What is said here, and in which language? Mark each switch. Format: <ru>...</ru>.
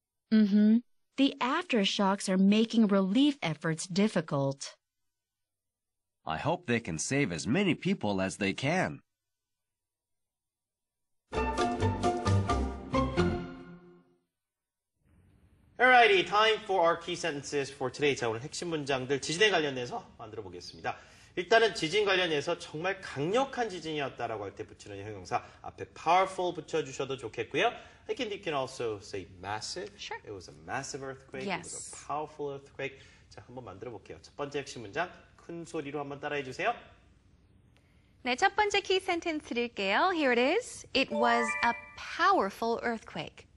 <en>The aftershocks are making relief efforts difficult. I hope they can save as many people as they can. Alrighty, time for our key sentences for today.</en> <ko>자, 오늘 핵심 문장들 지진에 관련해서 만들어 보겠습니다. 일단은 지진 관련해서 정말 강력한 지진이었다라고 할 때 붙이는 형용사 앞에 powerful 붙여주셔도 좋겠고요.</ko> <en>You can also say massive. Sure. It was a massive earthquake. It was Yes. a powerful earthquake.</en> <ko>자, 한번 만들어 볼게요. 첫 번째 핵심 문장 큰 소리로 한번 따라해 주세요. 네, 첫 번째 키 센텐스 드릴게요.</ko> <en>Here it is. It was a powerful earthquake.</en>